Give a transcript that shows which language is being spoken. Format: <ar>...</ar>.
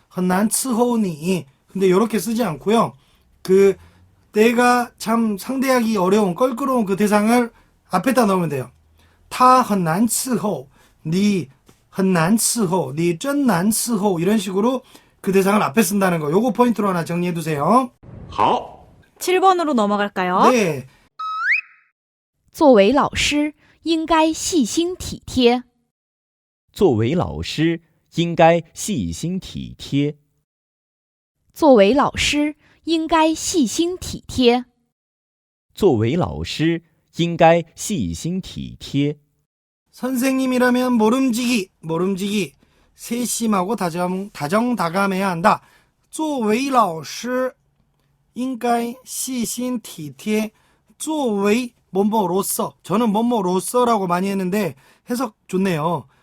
<ko>헌난 츠호니 근데 이렇게 쓰지 않고요. 그 내가 참 상대하기 어려운 껄끄러운 그 대상을 앞에다 넣으면 돼요. 타 헌난 츠호 니 헌난 츠호 니 쩐난 츠호 이런 식으로 그 대상을 앞에 쓴다는 거. 요거 포인트로 하나 정리해 두세요.</ko> <zh>好，</zh> <ko>7번으로 넘어갈까요? 네.</ko> <zh>作为老师，应该细心体贴。作为老师，应该细心体贴。作为老师，应该细心体贴。作为老师，应该细心体贴。</zh> <ko>선생님이라면 모름지기, 세심하고 다정다감해야 한다.</ko> <zh>作为老师应该细心体贴</zh> <ko>作为뭐뭐로서 저는 뭐뭐로서라고 많이 했는데 해석 좋네요.</ko>